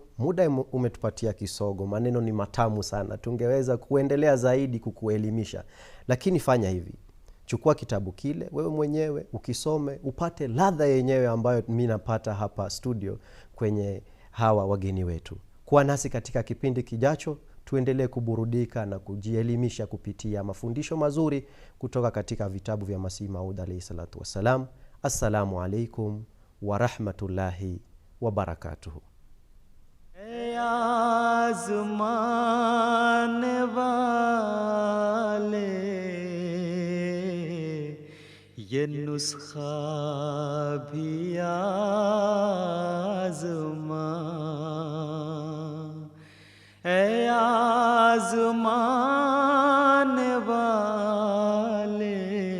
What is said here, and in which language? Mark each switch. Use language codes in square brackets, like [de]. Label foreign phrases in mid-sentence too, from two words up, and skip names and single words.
[sw] Muda umetupatia kisogo, maneno ni matamu sana, tungeweza kuendelea zaidi kukuelimisha, lakini fanya hivi: chukua kitabu kile wewe mwenyewe ukisome, upate ladha yenyewe ambayo mimi napata hapa studio kwenye hawa wageni wetu. Kuwa nasi katika kipindi kijacho, tuendelee kuburudika na kujielimisha kupitia mafundisho mazuri kutoka katika vitabu vya Masih Maud [ar] عليه الصلاة والسلام. السلام عليكم ورحمة الله وبركاته. [ur] آزمانے والے یہ نسخہ بھی آزما، اے آزمانے والے